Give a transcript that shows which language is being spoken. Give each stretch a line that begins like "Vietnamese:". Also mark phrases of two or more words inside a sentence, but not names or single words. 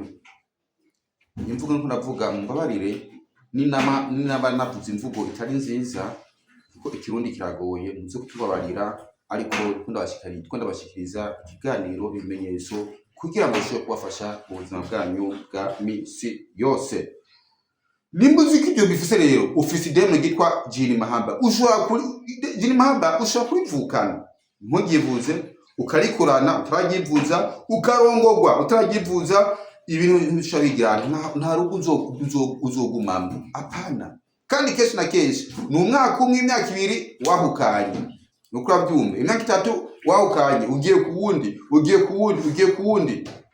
Rundi: Imvugo nko navuga mbabarire ni naba navuze imvugo itari nziza, kuko ikirundi kiragoye, muze kutubabarira, ariko ndabashikiriza ikiganiro bimenyetso kugira ngo ushobore kubafasha mu buzima bwanyu bwa misi yose. Nimba uzi ko ibyo bifise rero ufise demone gitwa jini mahaba, jini mahaba ushobora kurivukana, ntugivuze ukarikurana utaragivuza, ukarongorwa utaragivuza, ibintu bishabigira nta rugo uzogumamo, apana. Kandi kenshi na kenshi ni umwaka umwe, imyaka ibiri wahukanye, nuko urabyumva, imyaka 3 wahukanye, ugiye kuwundi.